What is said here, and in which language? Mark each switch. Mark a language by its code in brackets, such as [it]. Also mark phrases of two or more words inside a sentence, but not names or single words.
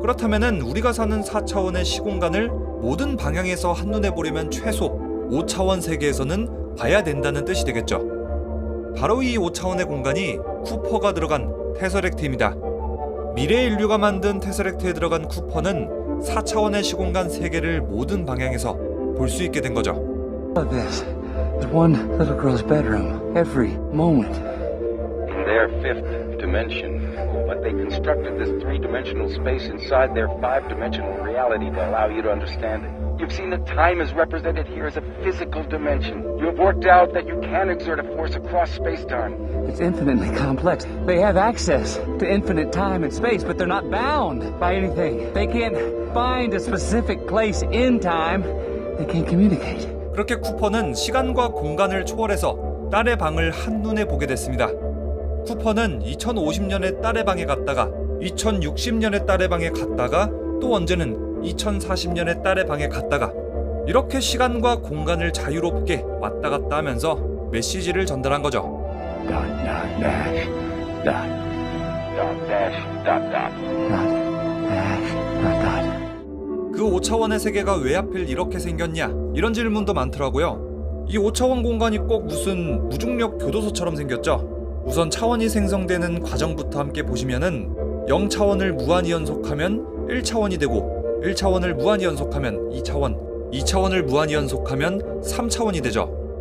[ko] 그렇다면은 우리가 사는 4차원의 시공간을 모든 방향에서 한눈에 보려면 최소 5차원 세계에서는 봐야 된다는 뜻이 되겠죠. 바로 이 5차원의 공간이 쿠퍼가 들어간 테서렉트입니다. 미래 인류가 만든 테서렉트에 들어간 쿠퍼는 4차원의 시공간 세계를 모든 방향에서 볼 수 있게 된 거죠. [en] Look at this. There's one little girl's bedroom every moment. In their fifth dimension, but they constructed this three-dimensional space inside their five-dimensional reality to allow you to understand it. You've seen that time is represented here as a physical dimension. You have worked out that you can exert a force across space-time. It's infinitely complex. They have access to infinite time and space, but they're not bound by anything. They can't find a specific place in time. They can't communicate. [ko] 그렇게 쿠퍼는 시간과 공간을 초월해서 딸의 방을 한눈에 보게 됐습니다. 쿠퍼는 2050년에 딸의 방에 갔다가 2060년에 딸의 방에 갔다가 또 언제는 2040년에 딸의 방에 갔다가 이렇게 시간과 공간을 자유롭게 왔다 갔다 하면서 메시지를 전달한 거죠. [en] Dot, dot, dash, dot, Dot dash dot dot. dot, dash, dot, dot. [ko] 그 5차원의 세계가 왜 하필 이렇게 생겼냐? 이런 질문도 많더라고요. 이 5차원 공간이 꼭 무슨 무중력 교도소처럼 생겼죠? 우선 차원이 생성되는 과정부터 함께 보시면은 0차원을 무한히 연속하면 1차원이 되고 1차원을 무한히 연속하면 2차원, 2차원을 무한히 연속하면 3차원이 되죠.